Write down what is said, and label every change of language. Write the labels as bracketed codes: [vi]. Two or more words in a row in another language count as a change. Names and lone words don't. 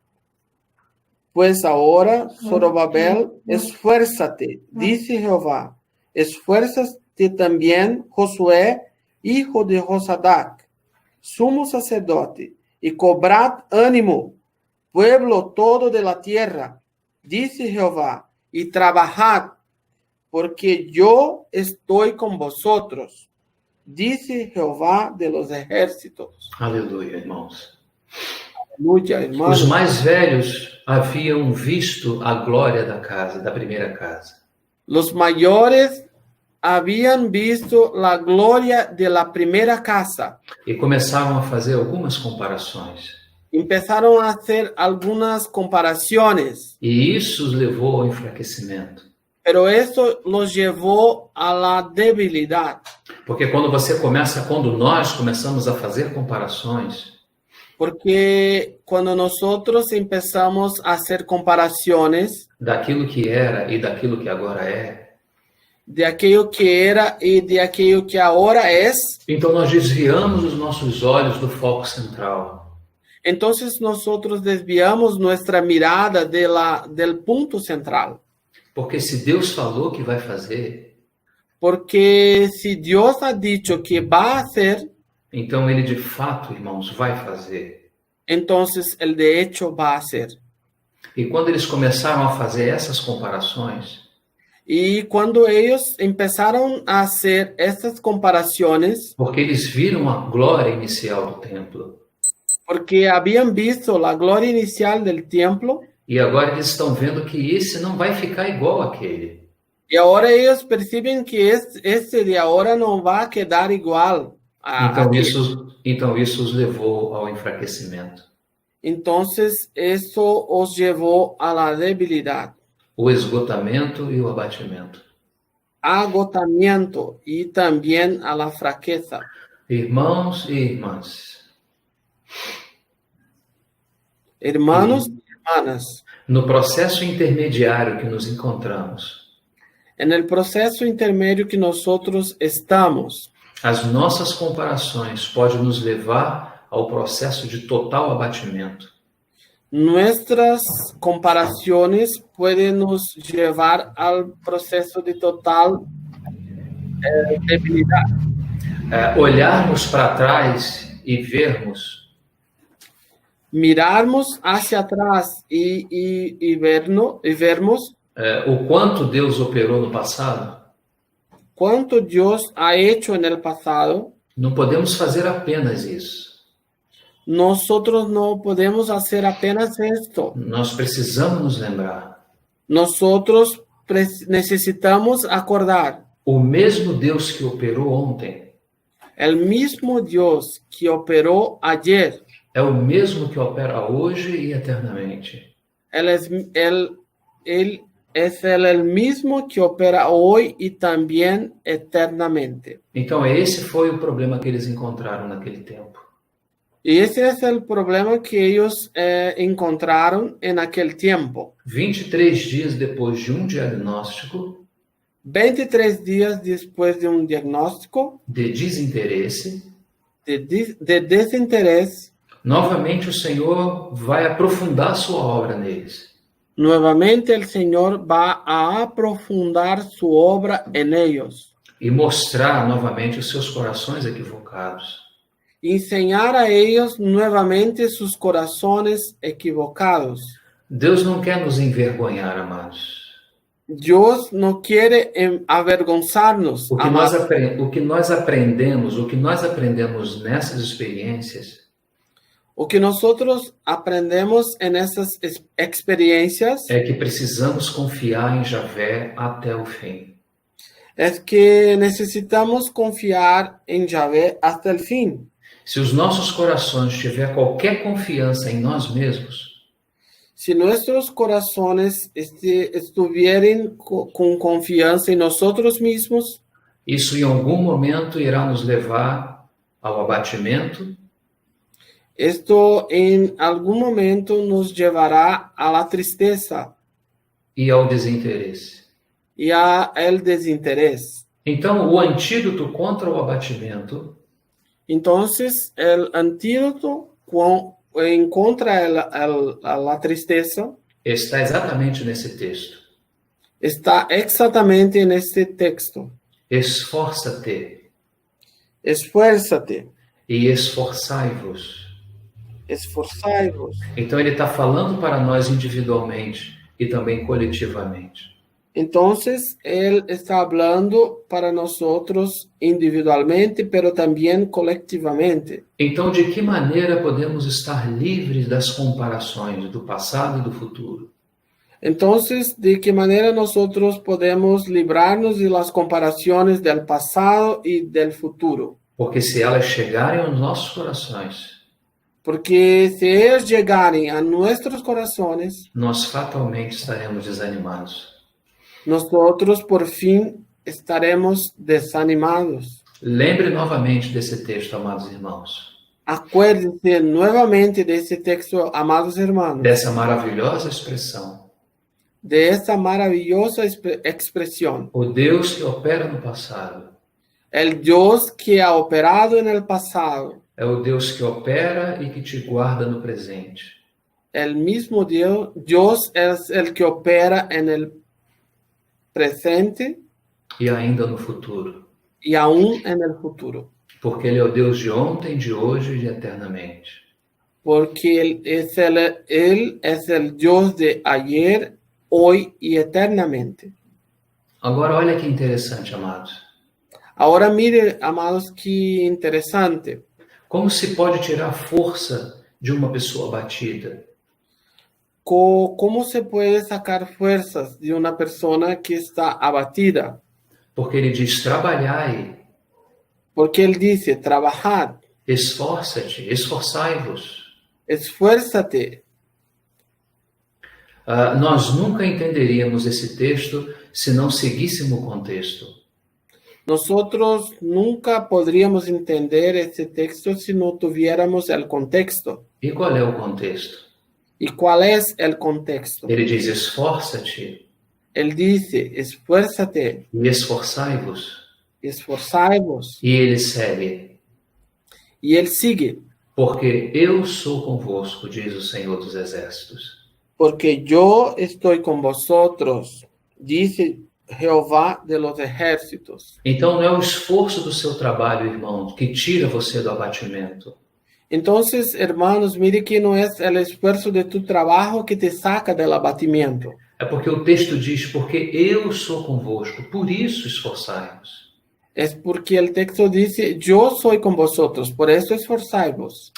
[es] Pues ahora, Zorobabel, esfuérzate, dice Jehová, esfuérzate también, Josué, hijo de Josadac, sumo sacerdote, y cobrad ánimo, pueblo todo de la tierra, dice Jehová, y trabajad, porque yo estoy con vosotros, dice Jehová de los ejércitos. [pt] Aleluia, irmãos. [es] Aleluya, [pt] Os [es] hermanos. [pt] mais velhos haviam visto a glória da casa, da primeira casa. [es] Los mayores habían visto la gloria de la primera casa. [pt] E começaram a fazer algumas comparações. [es] Empezaron a hacer algunas comparaciones, [pt] E isso os levou ao enfraquecimento. [es] pero esto los llevó a la debilidad. [pt] Porque quando nós começamos a fazer comparações, [es] Porque cuando nosotros empezamos a hacer comparaciones [pt] daquilo que era e daquilo que agora é, [es] de aquello que era y de aquello que ahora es, [pt] então nós desviamos os nossos olhos do foco central. [es] entonces nosotros desviamos nuestra mirada del punto central. [pt] Porque se Deus falou que vai fazer, [es] Porque si Dios ha dicho que va a hacer, [pt] então Ele de fato, irmãos, vai fazer. [es] entonces el de hecho va a hacer. [pt] E quando eles começaram a fazer essas comparações, [es] Y cuando ellos empezaron a hacer estas comparaciones, [pt] porque eles viram a glória inicial do templo, [es] porque habían visto la gloria inicial del templo, [pt] e agora eles estão vendo que esse não vai ficar igual àquele. [es] y ahora ellos perciben que este de ahora no va a quedar igual a [pt] Então [es] aquel. [pt] isso os levou ao enfraquecimento. [es] Entonces eso os llevó a la debilidad, [pt] O esgotamento e o abatimento. [es] agotamiento y también a la fraqueza. [pt] Irmãos e irmãs, [es] hermanos y hermanas, [pt] no processo intermediário que nos encontramos, [es] en el proceso intermedio que nosotros estamos, [pt] as nossas comparações podem nos levar ao processo de total abatimento. [es] nuestras comparaciones pueden nos llevar al proceso de total debilidad. [pt] Olharmos para trás e vermos [es] Mirarmos hacia atrás y vermos [pt] o quanto Deus operou no passado. [es] cuánto Dios ha hecho en el pasado. [pt] Não podemos fazer apenas isso. [es] Nosotros no podemos hacer apenas esto. [pt] Nós precisamos nos lembrar. [es] Nosotros necesitamos acordar. [pt] O mesmo Deus que operou ontem [es] El mismo Dios que operó ayer, [pt] é o mesmo que opera hoje e eternamente. [es] Él es el mismo que opera hoy y también eternamente. [pt] Então, esse foi o problema que eles encontraram naquele tempo. [es] Y ese es el problema que ellos encontraron en aquel tiempo. [pt] 23 dias depois de um diagnóstico [es] 23 días después de un diagnóstico [pt] de desinteresse, [es] de desinterés, [pt] novamente o Senhor vai aprofundar sua obra neles. [es] nuevamente el Señor va a aprofundar su obra en ellos. [pt] E mostrar novamente os seus corações equivocados. [es] Enseñar a ellos nuevamente sus corazones equivocados. [pt] Deus não quer nos envergonhar, amados. [es] Dios no quiere avergonzarnos, [pt] O que nós aprendemos nessas experiências [es] O que nosotros aprendemos en esas experiencias [pt] é que precisamos confiar em Javé até o fim. [es] es que necesitamos confiar en Yahvé hasta el fin. [pt] Se os nossos corações tiver qualquer confiança em nós mesmos, [es] Si nuestros corazones estuvieran con confianza en nosotros mismos, [pt] isso em algum momento irá nos levar ao abatimento [es] esto en algún momento nos llevará a la tristeza [pt] e ao desinteresse. [es] y a el desinterés. [pt] Então, o antídoto contra o abatimento [es] Entonces, el antídoto en contra la tristeza [pt] está exatamente nesse texto. [es] está exactamente en este texto. [pt] Esforça-te [es] Esfuérzate, [pt] e esforçai-vos. [es] esforzaos. [pt] Então, ele está falando para nós individualmente e também coletivamente. [es] Entonces, Él está hablando para nosotros individualmente, pero también colectivamente. [pt] Então, de que maneira podemos estar livres das comparações do passado e do futuro? [es] Entonces, ¿de qué manera nosotros podemos librarnos de las comparaciones del pasado y del futuro? [pt] Porque se elas chegarem aos nossos corações, [es] Porque si ellos llegaren a nuestros corazones, [pt] nós fatalmente estaremos desanimados. [es] nosotros por fin estaremos desanimados. [pt] Lembre novamente desse texto, amados irmãos. [es] Acuérdense nuevamente de ese texto, amados hermanos, [pt] Dessa maravilhosa expressão. [es] de esta maravillosa expresión. [pt] O Deus que opera no passado [es] El Dios que ha operado en el pasado, [pt] é o Deus que opera e que te guarda no presente. [es] el mismo Dios es el que opera en el presente [pt] E ainda no futuro. [es] y aún en el futuro. [pt] Porque Ele é o Deus de ontem, de hoje e de eternamente. [es] Porque Él es el Dios de ayer, hoy y eternamente. [pt] Agora, olha que interessante, amados. [es] Ahora mire, amados, qué interesante. [pt] Como se pode tirar força de uma pessoa abatida? [es] ¿Cómo se puede sacar fuerzas de una persona que está abatida? [pt] Porque ele diz: trabalhai, [es] Porque Él dice, trabajad, [pt] esforça-te, esforçai-vos. [es] esfuérzate. [pt] Nós nunca entenderíamos esse texto se não seguíssemos o contexto. [es] Nosotros nunca podríamos entender ese texto si no tuviéramos el contexto. [pt] E qual é o contexto? [es] ¿Y cuál es el contexto? [pt] Ele diz: esforça-te [es] Él dice, esfuérzate, [pt] e esforçai-vos. [es] esforzaos. [pt] E ele segue: [es] Y él sigue, [pt] porque eu sou convosco, diz o Senhor dos Exércitos. [es] porque yo estoy con vosotros, dice Jehová de los ejércitos. [pt] Então não é o esforço do seu trabalho, irmão, que tira você do abatimento. [es] Entonces, hermanos, mire que no es el esfuerzo de tu trabajo que te saca del abatimiento. [pt] É porque o texto diz: porque eu sou convosco, por isso esforçai-vos. [es] Es porque el texto dice, yo soy con vosotros, por eso esforzaos.